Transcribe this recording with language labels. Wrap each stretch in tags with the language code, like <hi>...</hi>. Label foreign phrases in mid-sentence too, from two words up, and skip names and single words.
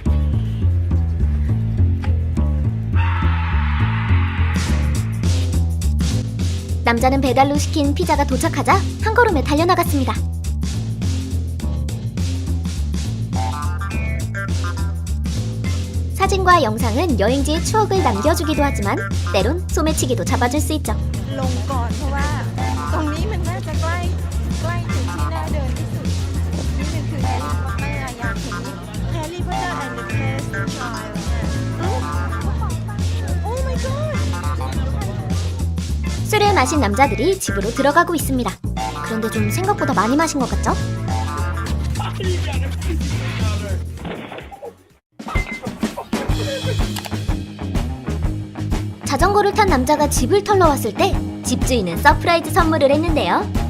<ko>남자는 배달로 시킨 피자가 도착하자 한 걸음에 달려나갔습니다. 사진과 영상은 여행지의 추억을 남겨주기도 하지만 때론 소매치기도 잡아줄 수 있죠.</ko> <th>ลงก่อนเพราะว่าตรงนี้มันน่าจะใกล้ถึงที่น่าเดินที่สุดนี่มันคือแฮร์รี่พอตเตอร์อยากเห็นแฮร์รี่พอตเตอร์ and the Cursed Child โอ้</th> <en>my god</en> <ko>술을 마신 남자들이 집으로 들어가고 있습니다. 그런데 좀 생각보다 많이 마신 것 같죠? 자전거를 탄 남자가 집을 털러 왔을 때 집주인은 서프라이즈 선물을 했는데요.</ko>